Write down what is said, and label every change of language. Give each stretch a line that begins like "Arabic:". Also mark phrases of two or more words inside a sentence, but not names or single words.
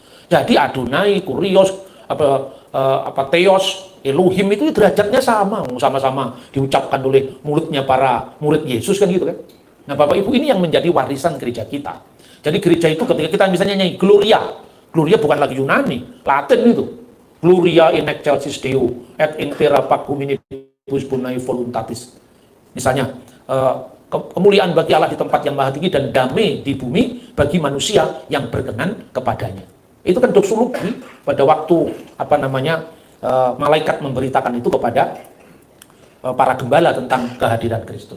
Indonesian: Jadi Adonai, Kurios, Theos, Elohim itu derajatnya sama-sama diucapkan oleh mulutnya para murid Yesus kan gitu kan. Nah, Bapak Ibu, ini yang menjadi warisan gereja kita. Jadi gereja itu ketika kita misalnya nyanyi Gloria bukan lagi Yunani, Latin itu.
Latin: Gloria in excelsis Deo et in terra pac hominibus bonae voluntatis.
Indonesian: Misalnya, kemuliaan bagi Allah di tempat yang maha tinggi dan damai di bumi bagi manusia yang berkenan kepadanya. Itu kan doksologi pada waktu malaikat memberitakan itu kepada para gembala tentang kehadiran Kristus.